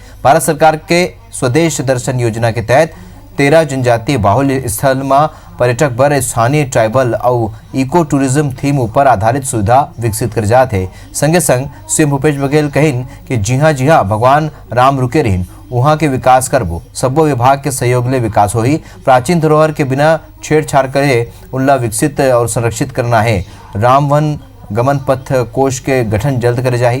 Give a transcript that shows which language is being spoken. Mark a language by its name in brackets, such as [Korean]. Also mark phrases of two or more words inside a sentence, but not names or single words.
[Chhattisgarhi] भारत सरकार के स्वदेश दर्शन योजना के तहत 13 जनजातीय बाहुल्य स्थल में पर्यटक बर स्थानीय ट्राइबल और [English] eco tourism theme [Chhattisgarhi] ऊपर आधारित सुविधा विकसित कर जाते हैं। संगे संग सीएम भूपेश बघेल कहिन कि जी हाँ भगवान राम रुके रहीन, वहाँ के विकास करबो, सबो विभाग के सहयोग ले विकास हो ही। प्राचीन धरोहर के बिना छेड़छाड़ करे उनला विकसित और संरक्षित करना है। राम वन गमन पथ कोष के गठन जल्द करे जाही।